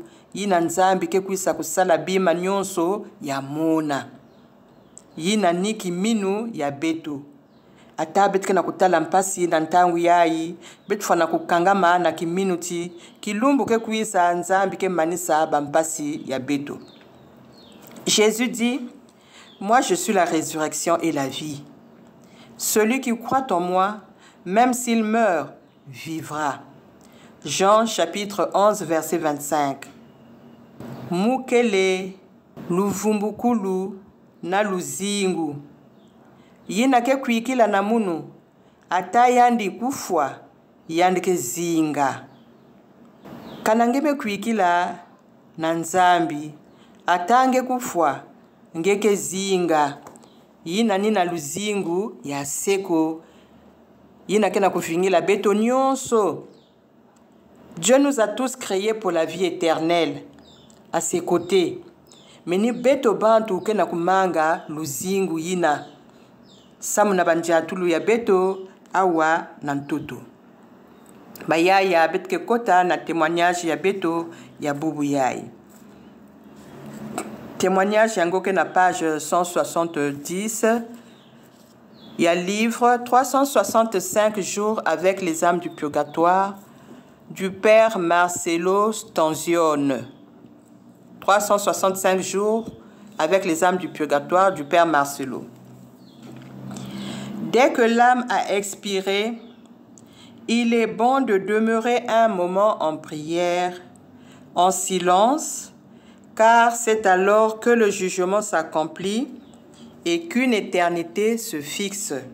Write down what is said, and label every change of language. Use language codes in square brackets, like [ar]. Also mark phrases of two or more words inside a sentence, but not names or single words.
[ktu] Yina nzambi ke kwisa kusala bima nyonso ya mona. Yina niki minu ya beto. Ata betke na kutala mpasi na ntangu yayi, betfana kukangama na kiminuti, kilumbu ke kuisa nzambi ke manisa bampasi ya beto. [fr] Jésus dit, moi je suis la résurrection et la vie. Celui qui croit en moi, même s'il meurt, vivra. Jean chapitre 11 verset 25. [ktu] Mukele, luvumbukulu, na luzingu. Yina ke kuikila na munu, ata yandi kufwa, yandi ke zinga. Kanangebe kuikila na nzambi, atange kufwa, ngeke zinga. Yina nina luzingu ya seko. Yina kena kufingila beto nyonso. [fr] Dieu nous a tous créés pour la vie éternelle, à ses côtés. [ktu] Mais ni beto bantu kena kumanga luzingu yina. Samuna banjatulu ya beto awa nantutu. Bayaya betke kota na témoignage ya beto ya bubu yai. Témoignage yangoke na page 170. [fr] Ya livre 365 jours avec les âmes du purgatoire du père Marcelo Stanzione. 365 jours avec les âmes du purgatoire du père Marcelo. Dès que l'âme a expiré, il est bon de demeurer un moment en prière, en silence, car c'est alors que le jugement s'accomplit et qu'une éternité se fixe.